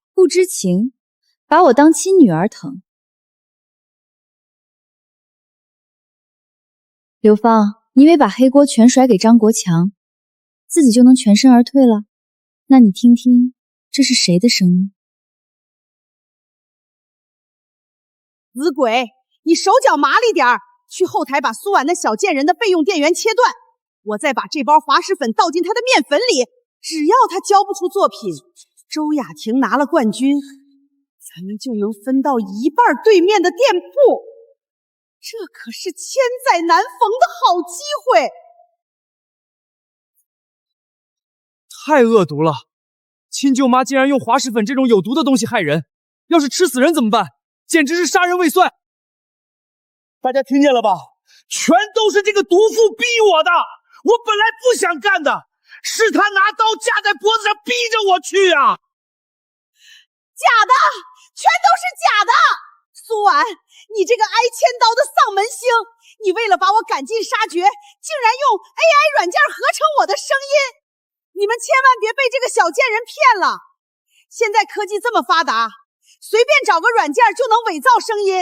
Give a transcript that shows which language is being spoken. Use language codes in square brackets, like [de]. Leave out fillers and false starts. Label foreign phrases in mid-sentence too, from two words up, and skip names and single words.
[zh] 不知情，把我當親女兒疼。劉芳，你以為把黑鍋全甩給張國強，自己就能全身而退了？那你聽聽，這是誰的聲音？死鬼，你手腳麻利點兒，去後台把蘇婉那小賤人的備用電源切斷，我再把這包滑石粉倒進她的麵粉裡，只要她交不出作品，周雅婷拿了冠軍，咱們就能分到一半對面的店鋪。這可是千載難逢的好機會！太惡毒了！親舅媽竟然用滑石粉這種有毒的東西害人，要是吃死人怎麼辦？簡直是殺人未遂！大家聽見了吧？全都是這個毒婦逼我的！我本來不想幹的，是他拿刀架在脖子上逼着我去啊！假的，全都是假的！蘇婉，你這個挨千刀的喪門星，你為了把我趕盡殺絕，竟然用 AI 軟件合成我的聲音！你們千萬別被這個小賤人騙了！現在科技這麼發達，隨便找個軟件就能偽造聲音。